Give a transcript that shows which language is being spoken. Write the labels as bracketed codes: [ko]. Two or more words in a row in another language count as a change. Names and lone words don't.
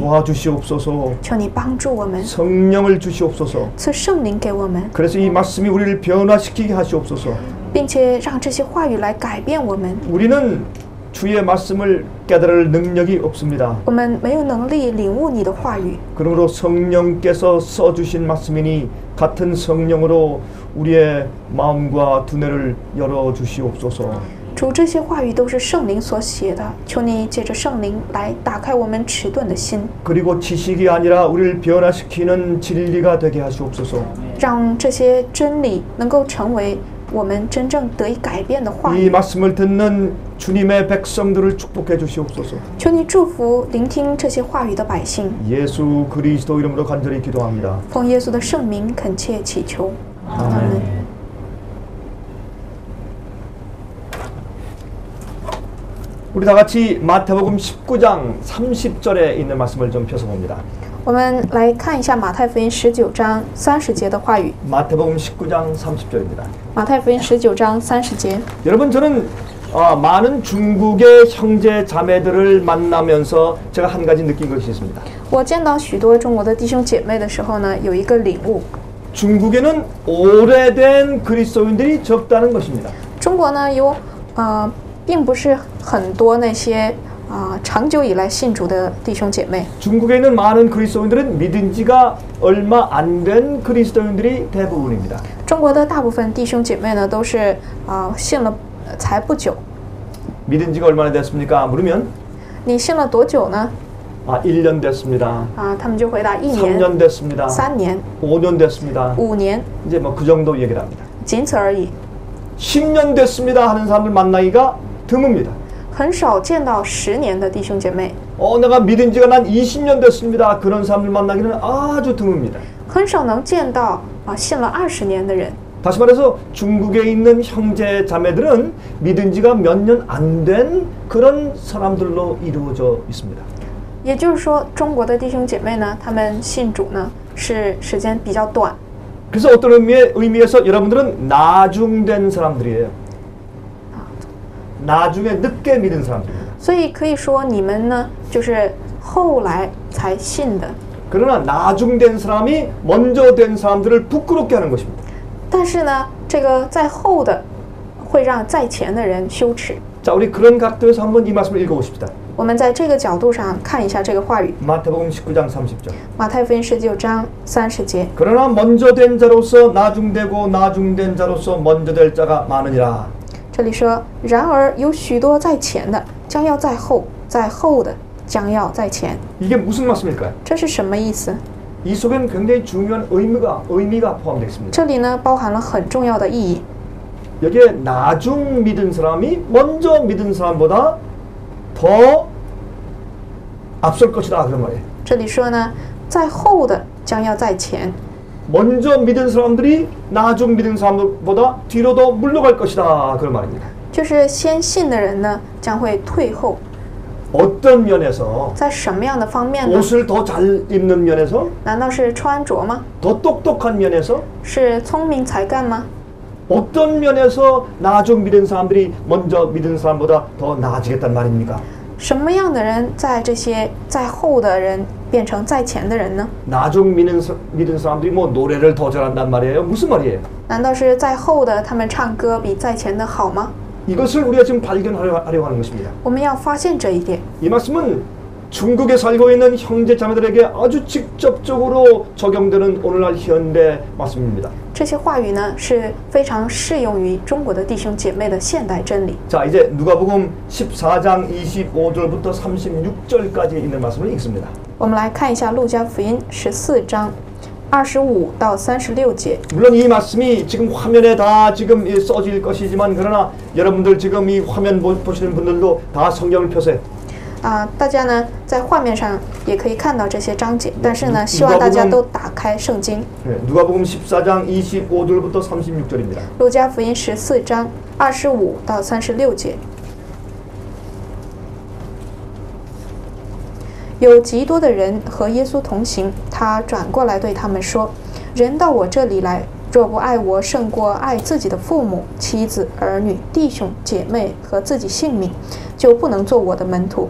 [ko] 도와주시옵소서. [zh] 求你帮助我们， [ko] 성령을 주시옵소서. [zh] 赐圣灵给我们， [ko] 그래서 이 말씀이 우리를 변화시키게 하시옵소서. [zh] 并且让这些话语来改变我们。 [ko] 우리는 주의 말씀을 깨달을 능력이 없습니다. [zh] 我们没有能力领悟你的话语， [ko] 그러므로 성령께서 써주신 말씀이니 같은 성령으로 우리의 마음과 두뇌를 열어주시옵소서. [zh] 主，这些话语都是圣灵所写的，求你借着圣灵来打开我们迟钝的心， [ko] 그리고 지식이 아니라 우리를 변화시키는 진리가 되게 하시옵소서. [zh] 让这些真理能够成为我们真正得以改变的话 [ko] 이 [zh] 语。 [ko] 말씀을 듣는 주님의 백성들을 축복해 주시옵소서. [zh] 求你祝福聆听这些话语的百姓， [ko] 예수 그리스도 이름으로 간절히 기도합니다. [zh] 奉耶稣的圣名恳切祈求，阿门。 [ko] 우리 다 같이 마태복음 19장 30절에 있는 말씀을 좀 펴서 봅니다. [zh] 我们来看一下马太福音19章30节的话语。 [ko] 마태복음 19장 30절입니다. [zh] 马太福音19章30节。 [ko] 여러분, 저는 많은 중국의 형제 자매들을 만나면서 제가 한 가지 느낀 것이 있습니다. [zh] 我见到许多中国的弟兄姐妹的时候呢，有一个领悟： [ko] 중국에는 오래된 그리스도인들이 적다는 것입니다. [zh] 中国呢有并不是很多那些长久以来信主的弟兄姐妹。 [ko] 중국에 있는 많은 그리스도인들은 믿은 지가 얼마 안 된 그리스도인들이 대부분입니다. [zh] 中国的大部分弟兄姐妹呢，都是信了才不久。 [ko] 믿은 지가 얼마나 됐습니까? 물으면 [zh] 你信了多久呢？ [ko] 1년 됐습니다. [zh] 他们就回答1年、 [ko] 3년 됐습니다. [zh] 3年、 [ko] 5년 됐습니다. [zh] 5年， [ko] 이제 뭐 그 정도 얘기를 합니다. [zh] 仅此而已。 [ko] 10년 됐습니다 하는 사람들 만나기가 드뭅니다. [zh] 很少见到10年的弟兄姐妹， [ko] 내가 믿은 지가 난 20년 됐습니다. 그런 사람들 만나기는 아주 드뭅니다. [zh] 很少能见到信了20年的人。 [ko] 다시 말해서 중국에 있는 형제 자매들은 믿은 지가 몇 년 안 된 그런 사람들로 이루어져 있습니다. [zh] 也就是说，中国的弟兄姐妹呢，他们信主呢是时间比较短。 [ko] 그래서 어떤 의미에서 여러분들은 나중된 사람들이에요. 나중에 늦게 믿은 사람들입니다. [zh] 所以可以说，你们呢就是后来才信的。 [ko] 그러나 나중된 사람이 먼저 된 사람들을 부끄럽게 하는 것입니다. [zh] 但是呢，这个在后的会让在前的人羞耻。 [ko] 자, 우리 그런 각도에서 한번 이 말씀을 읽어봅시다. [zh] 我们在这个角度上看一下这个话语， [ko] 마태복음 19장 30절. [zh] 马太福音19章30节。 [ko] 그러나 먼저 된 자로서 나중되고 나중된 자로서 먼저 될 자가 많으니라. [zh] 这里说，然而有许多在前的，将要在后；在后的，将要在前。 [ko] 이게 무슨 말씀일까요? [zh] 这是什么意思？ [ko] 이 속에는 굉장히 중요한 의미가 포함되어 있습니다. [zh] 这里呢，包含了很重要的意义。 [ko] 여기에 나중 믿은 사람이 먼저 믿은 사람보다 더 앞설 것이다 그런 말이에요. [zh] 这里说呢，在后的将要在前， [ko] 먼저 믿은 사람들이 나중 믿은 사람보다 뒤로 더 물러갈 것이다 그런 말입니다. [zh] 就是先信的人呢，将会退后。 [ko] 어떤 면에서 [zh] 在什么样的方面呢？ [ko] 옷을 더 잘 입는 면에서 [zh] 难道是穿着吗？ [ko] 더 똑똑한 면에서 [zh] 是聪明才干吗？ [ko] 어떤 면에서 나중 믿은 사람들이 먼저 믿은 사람보다 더 나아지겠단 말입니까? [zh] 什么样的人在这些在后的人变成在前的人呢？ [ko] 나중 믿은 사람들이 뭐 노래를 더 잘한단 말이에요? 무슨 말이에요? [zh] 难道是在后的他们唱歌比在前的好吗？ [ko] 이것을 우리가 지금 발견하려고 하는 것입니다. [zh] 我们要发现这一点。 [ko] 이 말씀은 중국에 살고 있는 형제 자매들에게 아주 직접적으로 적용되는 오늘날 현대 말씀입니다. [zh] 这些话语呢是非常适用于中国的弟兄姐妹的现代真理。 [ko] 자, 이제 누가복음 14장 25절부터 36절까지 있는 말씀을 읽습니다. [zh] 我们来看一下路加福音14章25到36节。 [ko] 물론 이 말씀이 지금 화면에 다 지금 써질 것이지만 그러나 여러분들 지금 이 화면 보시는 분들도 다 성경을 펴세요. [zh] 大家呢在画面上也可以看到这些章节，但是呢，希望大家都打开圣经。 [ko] 누가복음 14장 25절부터 36절입니다. [zh] 路加福音14章25到36节。有极多的人和耶稣同行，他转过来对他们说：“人到我这里来，若不爱我胜过爱自己的父母、妻子、儿女、弟兄、姐妹和自己性命，就不能做我的门徒。